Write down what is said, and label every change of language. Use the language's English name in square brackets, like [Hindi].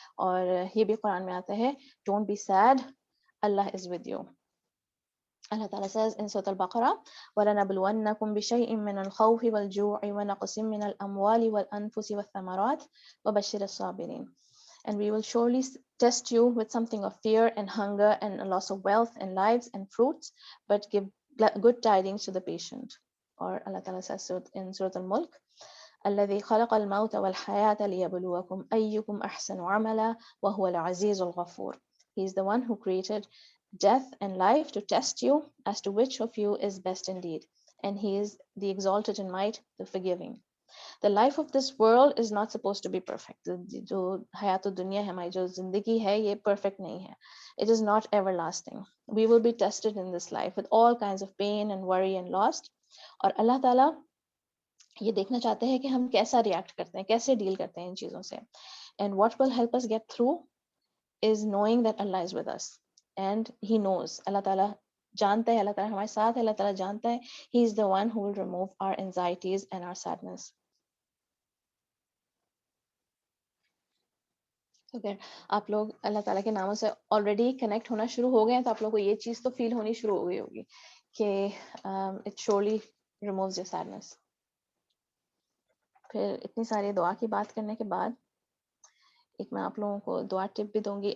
[Urdu] اور یہ بھی قرآن میں آتا ہے [English] don't be sad, Allah is with you. Allah Ta'ala says in Surah Al-Baqarah, [Arabic] وَلَنَبْلُوَنَّكُمْ بِشَيْءٍ مِّنَ الْخَوْفِ وَالْجُوعِ وَنَقْصٍ مِّنَ الْأَمْوَالِ وَالْأَنفُسِ وَالثَّمَرَاتِ وَبَشِّرِ الصَّابِرِينَ. [English] And we will surely test you with something of fear and hunger and a loss of wealth and lives and fruits, but give good tidings to the patient. Or Allah Ta'ala says in Surah Al-Mulk, [Arabic] الذي خلق الموت والحياة ليبلوكم أيكم أحسن عملا وهو العزيز الغفور. [English] He is the one who created death and life to test you as to which of you is best indeed, and he is the exalted in might, the forgiving. The life of this world is not supposed to be perfect. [Urdu] جو حیات الدنیا ہے، ہماری جو زندگی ہے، یہ perfect نہیں ہے. [English] It is not everlasting. We will be tested in this life with all kinds of pain and worry and loss. [Urdu] اور اللہ تعالیٰ یہ دیکھنا چاہتے ہیں کہ ہم کیسا ریئیکٹ کرتے ہیں، کیسے ڈیل کرتے ہیں ان چیزوں سے. [English] And what will help us get through is knowing that Allah is with us. And He knows. [Urdu] اللہ تعالیٰ جانتا ہے، اللہ تعالیٰ ہمارے ساتھ ہے، اللہ تعالیٰ جانتا ہے. [English] He is the one who will remove our anxieties and our sadness. [Urdu] اگر آپ لوگ اللہ تعالیٰ کے ناموں سے آلریڈی کنیکٹ ہونا شروع ہو گئے ہیں تو آپ لوگوں کو یہ چیز تو فیل ہونی شروع ہو گئی ہوگی کہ [English] It surely removes your sadness. [Urdu] پھر اتنی ساری دعا کی بات کرنے کے بعد ایک میں آپ لوگوں کو دعا ٹپ بھی دوں گی.